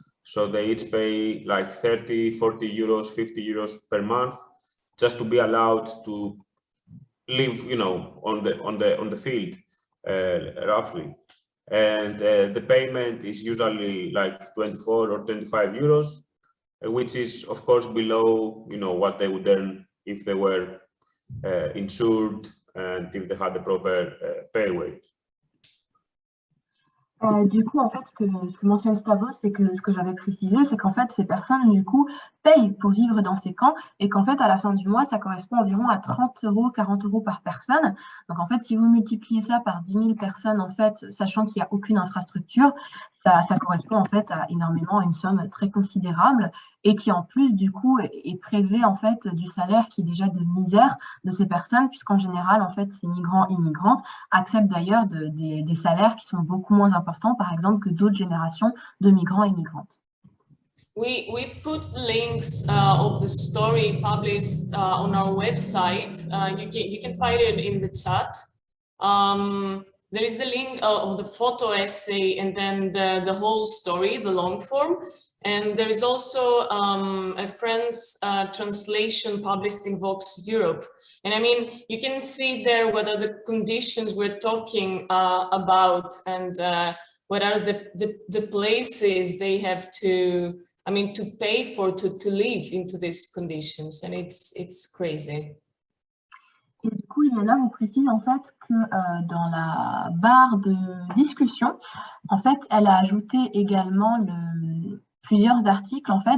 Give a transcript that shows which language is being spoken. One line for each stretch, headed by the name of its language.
English: So they each pay like 30, 40 euros, 50 euros per month just to be allowed to live, you know, on the field, roughly. And the payment is usually like 24 or 25 euros, which is of course below, you know, what they would earn if they were insured and if they had the proper pay wage.
French: Du coup, en fait, ce que mentionne Stavros, c'est que ce que j'avais précisé, c'est qu'en fait, ces personnes, du coup, payent pour vivre dans ces camps et qu'en fait, à la fin du mois, ça correspond environ à 30 euros, 40 euros par personne. Donc, en fait, si vous multipliez ça par 10 000 personnes, en fait, sachant qu'il n'y a aucune infrastructure, ça correspond en fait à énormément à une somme très considérable et qui en plus du coup est prélevée en fait du salaire qui est déjà de misère de ces personnes, puisqu'en général en fait ces migrants immigrantes acceptent d'ailleurs des salaires qui sont beaucoup moins importants par exemple que d'autres générations de migrants et migrantes.
English: We put the links of the story published on our website. You can find it in the chat. There is the link of the photo essay and then the whole story, the long form. And there is also a French translation published in Vox Europe. And I mean, you can see there what are the conditions we're talking about and what are the places they have to, I mean, to pay for to live into these conditions. And it's crazy.
French: Et du coup, Iliana vous précise en fait que dans la barre de discussion, en fait, elle a ajouté également plusieurs articles en fait.